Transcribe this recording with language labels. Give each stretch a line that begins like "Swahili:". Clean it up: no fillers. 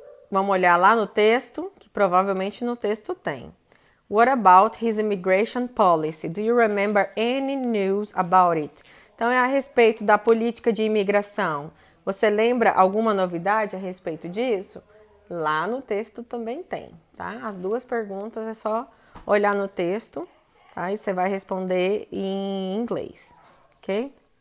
Portuguese: Vamos olhar lá no texto, que provavelmente no texto tem.
English: What about his immigration policy? Do you remember any news about it?
Portuguese: Então, é a respeito da política de imigração. Você lembra alguma novidade a respeito disso? Lá no texto também tem, tá? As duas perguntas é só olhar no texto, tá? E você vai responder em inglês, ok?